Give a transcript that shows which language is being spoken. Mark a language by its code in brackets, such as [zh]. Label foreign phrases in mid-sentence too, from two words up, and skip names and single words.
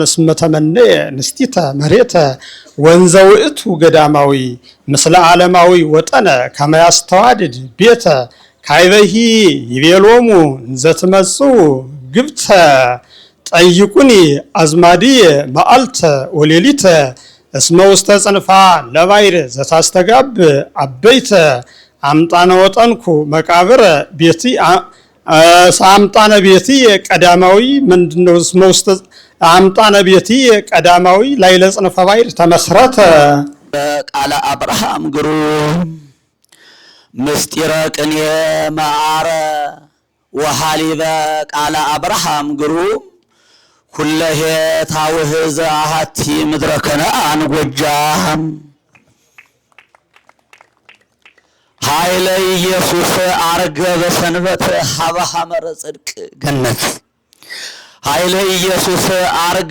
[gez] እስመ ተመነየ ንስቲተ መሬተ ወንዘ ውእቱ ገዳማዊ ምስለ ዓለማዊ ወጠነ ከመያስተዋድድ ቤተ ካይበሂ ይቤሎሙ እንዘ ትመጹ ግብተ ጠይቁኒ አዝማዲየ መዓልተ ወሌሊተ እስመ ውስተ ጽንፋ ለባይር ዘታስተጋብ አበይተ አምጣነ ወጠንኩ መቃብረ ቤቲ አምጣነ ቤቲ ቀዳማዊ ምንድነው? እስመ ውስተ አምጣነ ቤቲ ቀዳማዊ ላይለ ጽንፈ ባይር ተመስረተ ቃለ አብርሃም ግሩም ምስጢረ ቅኔ መዓረ ወሃሊበ ቃለ አብርሃም ግሩም ኩለሄ ታውህዘ አሐቲ ምድረ ከነዓን ጎጃም ኃይለ ኢየሱስ አርገ በሰንበት ሀበ ሐመረ ጽድቅ ገነት ኃይለ ኢየሱስ አርገ